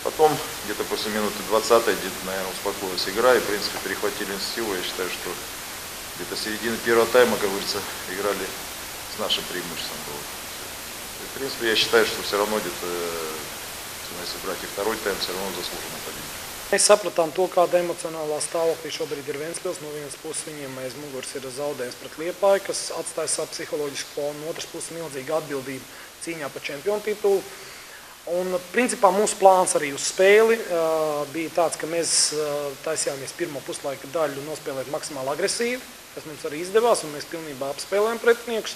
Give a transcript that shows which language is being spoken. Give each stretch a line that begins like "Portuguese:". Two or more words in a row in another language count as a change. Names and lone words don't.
Russian: Потом, где-то после минуты 20-й, где-то, наверное, успокоилась игра и, в принципе, перехватили инициативу. Я считаю, что где-то середина первого тайма, как говорится, играли с нашим преимуществом было. И, в принципе, я считаю, что все равно где-то, если брать и второй тайм, все равно заслуженно победили.
Latvian: Mēs sapratām to, kāda emocionālā stāvoklī šobrīd ir Ventspils. No vienas puses viņiem aiz muguras ir zaudējums pret Liepāju, kas atstāja savu psiholoģisku fonu, no otras puses milzīga atbildība cīņā par čempionu titulu. Un, principā, mūsu plāns arī uz spēli bija tāds, ka mēs taisījāmies pirmo puslaika daļu nospēlēt maksimāli agresīvi, kas mums arī izdevās, un mēs pilnībā apspēlējām pretiniekus.